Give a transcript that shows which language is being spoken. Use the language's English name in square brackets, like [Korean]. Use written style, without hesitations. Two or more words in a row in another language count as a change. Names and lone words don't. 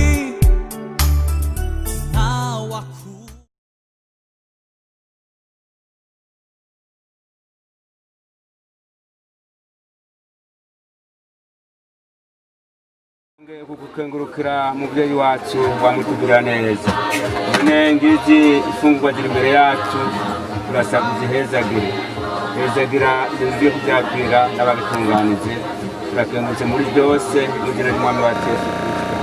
[Rundi] kugukengurukira muvyeyi wacu wamutugirira neza. None ngizi ifungurwa ziri imbere yacu turasaba uzihezagire. Hezagira ivyo tugiye kuvyakira n'ababitunganije. Turakengurutse muri byose mu izina ry'Umwami wacu Yesu Kristo.